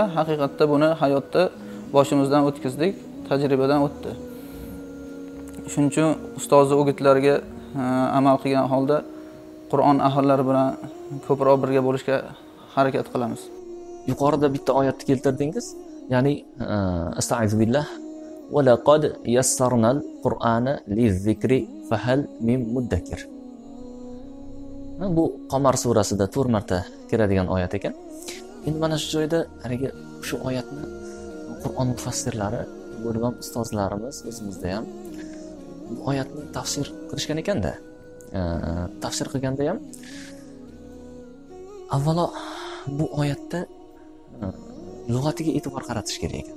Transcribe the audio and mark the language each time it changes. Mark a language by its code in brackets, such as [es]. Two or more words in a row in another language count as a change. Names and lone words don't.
[uz] Haqiqatda buni hayotda boshimizdan o'tkazdik, tajribadan o'tdi. Shuning uchun ustozni o'gitlariga amal qilgan holda Qur'on ahllari bilan ko'proq birga bo'lishga harakat qilamiz. Yuqorida bitta oyatni keltirdingiz. [ar] Ya'ni astag'firullah وَلَقَدْ يَسَّرْنَا الْقُرْآنَ لِلذِّكْرِ فَهَلْ مِن مُدَّكِرٍ. [uz] Bu Qamar surasida 4 marta keladigan oyat ekan. Endi mana shu joyda haligi shu oyatni Qur'on mufassirlari, bo'lib ham ustozlarimiz o'zimizda ham bu oyatni tafsir qilishgan ekanda. Tafsir qilganda ham avvalo bu oyatda lug'atiga e'tibor qaratish kerak ekan.